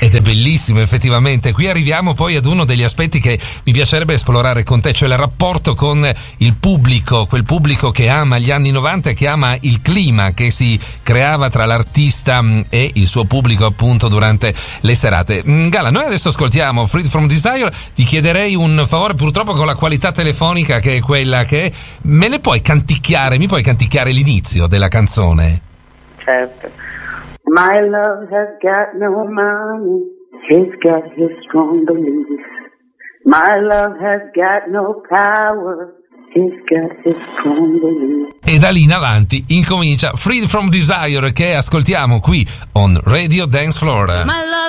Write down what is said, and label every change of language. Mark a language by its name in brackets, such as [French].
[Italian] Ed è bellissimo, effettivamente. Qui arriviamo poi ad uno degli aspetti che mi piacerebbe esplorare con te, cioè il rapporto con il pubblico, quel pubblico che ama gli anni 90, che ama il clima che si creava tra l'artista e il suo pubblico, appunto, durante le serate. Gala, noi adesso ascoltiamo Freed from Desire. Ti chiederei un favore, purtroppo con la qualità telefonica che è quella che è, me ne puoi canticchiare, mi puoi canticchiare l'inizio della canzone? Certo. [English] My love has got no money, he's got his strong beliefs. My love has got no power, he's got his strong beliefs. [Italian] E da lì in avanti incomincia Freed from Desire, che ascoltiamo qui on Radio Dance Floor. [English] My love